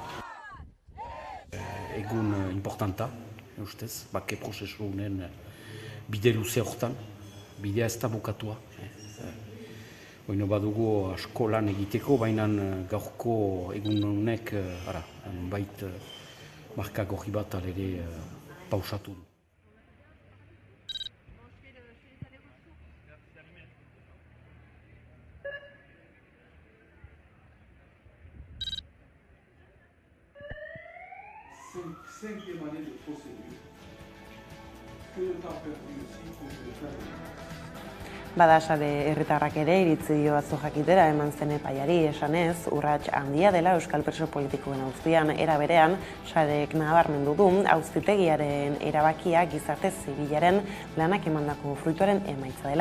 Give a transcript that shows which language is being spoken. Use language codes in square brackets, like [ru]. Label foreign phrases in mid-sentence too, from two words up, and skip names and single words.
[eu] Egun importanta, ustez, bake prozesu honen bide luze hortan, bidea ez da bukatua. Oino badugu asko lan egiteko, baina gaurko egun honek bait marka gorri bat ere pausatu du. [fr] Cinquième année de procédure. Que de temps perdu aussi pour le faire. [eu] Bada sare herritarrak ere iritzi dio atzo jakitera eman zen epaiari esanez, urrats handia dela euskal preso politikoen auzian, era berean, sarek nabarmendu du auzitegiaren erabakia gizarte zibilaren lanak emandako fruituaren emaitza dela.